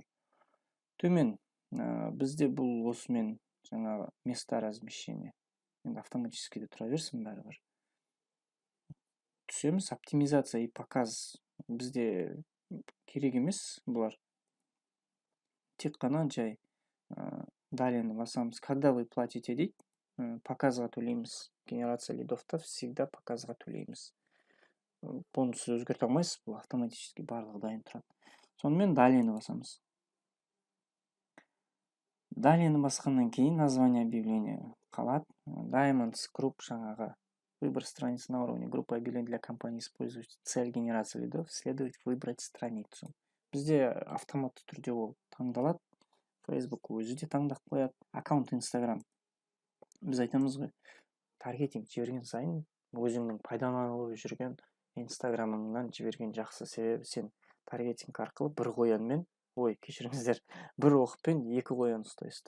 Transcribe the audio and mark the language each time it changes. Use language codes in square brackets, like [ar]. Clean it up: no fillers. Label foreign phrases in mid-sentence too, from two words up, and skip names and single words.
[kk] Төмен, бізде бұл осымен жаңағы [ru] места размещения. [kk] Енді автоматически де тұра берсін бәрібір. Түсеміз, [ru] оптимизация и показ [kk] бізде керек емес бұлар. Тек қана жай далее басамыз. [ru] Когда вы платите [kk] дейді, показға төлейміз. [ru] Генерация лидовта всегда [kk] показға төлейміз. Бұны сіз өзгерте алмайсыз, бұл автоматически барлығы дайын тұрады. Сонымен далее басамыз. Далее басқаннан кейін [ru] название объявления [kk] қалады. [ru] Diamonds Group жаңағы выбор страницы на уровне группы объявлений для компании использует цель генерации лидов, следует выбрать страницу. [kk] Бізде автоматты түрде ол таңдалады. Facebook өзі де таңдап қояды. Аккаунт Instagram. Біз айтамыз ғой, таргетинг жіберген сайын өзіңнің пайдаланылып жүрген Instagram'ыңнан жіберген жақсы. Себебі сен таргетинг арқылы бір қоянмен, кешіріңіздер, бір оқпен екі қоян ұстайсыздар.